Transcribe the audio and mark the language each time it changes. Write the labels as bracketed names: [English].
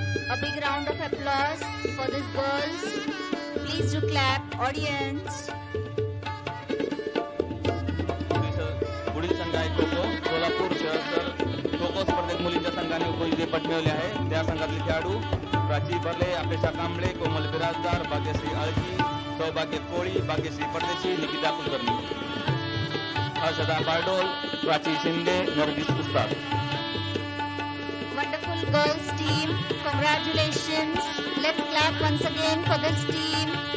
[English] A big round of applause for these girls. Please do clap, audience. [Marathi] पुढील संघ आहे खो खो. सोलापूर शहरस्तर खो विजेतेपद मिळवले आहे. त्या संघातील खेळाडू प्राची बर्ले, अपेक्षा कांबळे, कोमल बिराजदार, भाग्यश्री आळकी, सौभाग्य कोळी, भाग्यश्री परदेशी, निकिता कुलकर्णी, हर्षदा बारडोल, प्राची शिंदे, नरगिस उस्ताद. [English] Wonderful girls team. Congratulations. Let's clap once again for this team.